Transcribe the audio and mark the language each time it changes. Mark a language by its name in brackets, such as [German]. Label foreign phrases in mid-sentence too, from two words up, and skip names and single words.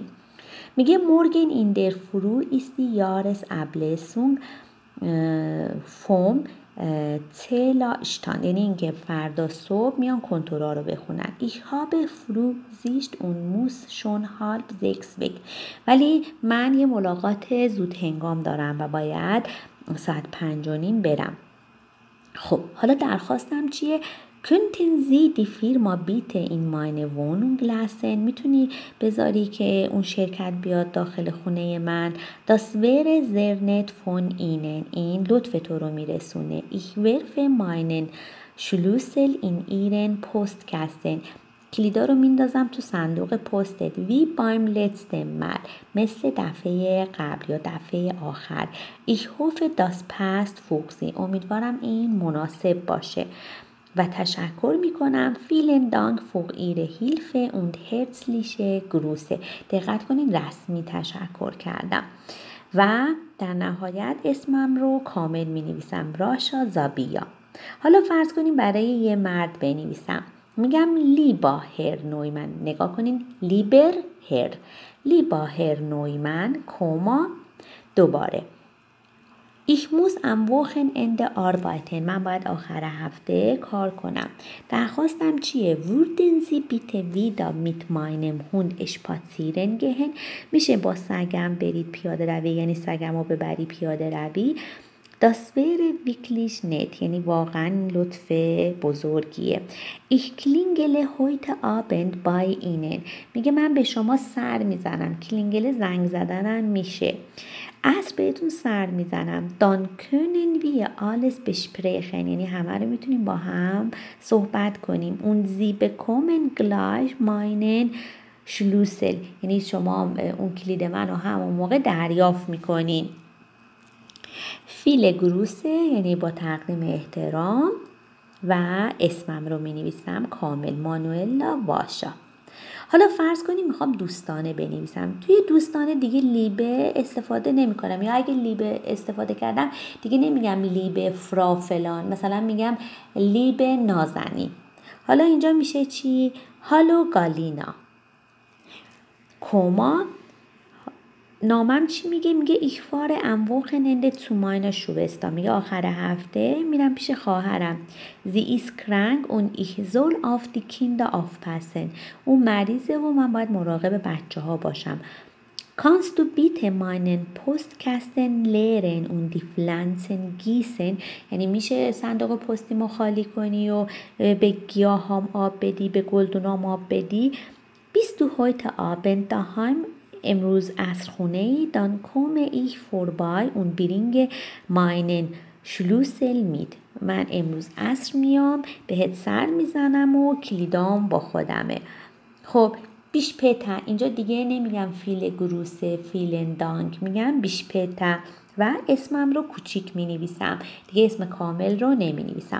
[Persian] میگه [German] Morgen in der Früh ist die Jahresablesung vom Zählerstand, [Persian] یعنی اینکه فردا صبح میان کنتورا رو بخونن. [German] Ich habe Frühschicht und muss schon halb sechs weg, [Persian] ولی من یه ملاقات زود هنگام دارم و باید 5:05 برم. خب حالا درخواستم چیه؟ [German] Könnten Sie die Firma bitte in meine Wohnung lassen؟ [Persian] میتونی بذاری که اون شرکت بیاد داخل خونه من. [German] Das wäre sehr nett von Ihnen. [Persian] این لطف تو رو میرسونه. [German] Ich werfe meinen Schlüssel in Ihren Postkasten. [Persian] کلیدا رو میندازم تو صندوق پستت. [German] wie beim letzten Mal, [Persian] مثل دفعه قبل یا دفعه آخر. [German] Ich hoffe das passt für Sie. [Persian] امیدوارم این مناسب باشه و تشکر میکنم. [German] vielen Dank für Ihre Hilfe und herzliche Grüße. [Persian] دقت کنید رسمی تشکر کردم و در نهایت اسمم رو کامل مینویسم، راشا زابیا. حالا فرض کنیم برای یه مرد بنویسم. میگم [German] Lieber Herr Neumann, [Persian] نگاه کنین [German] Lieber Herr, Lieber Herr Neumann [Persian] کوما دوباره [German] Ich muss am Wochenende arbeiten. [Persian] من باید آخر هفته کار کنم. درخواستم چیه؟ [German] Würden Sie bitte wieder mit meinem Hund spazieren gehen؟ [Persian] میشه با سگم برید پیاده روی، یعنی سگم رو ببری پیاده روی. [German] Das wäre wirklich nett، [Persian] یعنی واقعا لطف بزرگیه. [German] Ich klingele heute Abend bei Ihnen. [Persian] میگه من به شما سر میزنم. کلینگل زنگ زدنم میشه. عصر بهتون سر میزنم. [German] Dann können wir alles besprechen، [Persian] یعنی همه رو میتونیم با هم صحبت کنیم. [German] Und Sie bekommen gleich meinen Schlüssel، [Persian] یعنی شما اون کلید من رو همون موقع دریافت میکنین. [German] Viele Grüße, [Persian] یعنی با تقدیم احترام و اسمم رو می نویسم کامل، مانوئلا واشا. حالا فرض کنیم میخوام دوستانه بنویسم. توی دوستانه دیگه لیبه استفاده نمی کنم، یا اگه لیبه استفاده کردم دیگه نمیگم [German] Liebe Frau [Persian] فلان، مثلا میگم لیبه نازنین. حالا اینجا میشه چی؟ هالو گالینا کوما. نامم چی میگه؟ میگه [German] ich fahre am Wochenende zu meiner Schwester. [Persian] میگه آخر هفته میرم پیش خواهرم. [German] Sie ist krank und ich soll auf die Kinder aufpassen. [Persian] اون مریضه و من باید مراقب بچه ها باشم. [German] Kannst du bitte meinen Postkasten leeren und die Pflanzen gießen؟ [Persian] یعنی میشه صندوق پستیمو خالی کنی و به گیاهام آب بدی، به گلدونام آب بدی. [German] Bist du heute Abend daheim؟ [Persian] امروز عصر خونه ای؟ [German] dann komme ich vorbei und bringe meinen Schlüssel mit. [Persian] من امروز عصر میام بهت سر میزنم و کلیدام با خودمه. خب [German] bis später, [Persian] اینجا دیگه نمیگم [German] Viele Grüße vielen Dank, [Persian] میگم [German] bis später [Persian] و اسمم رو کوچیک می نویسم، دیگه اسم کامل رو نمی نویسم.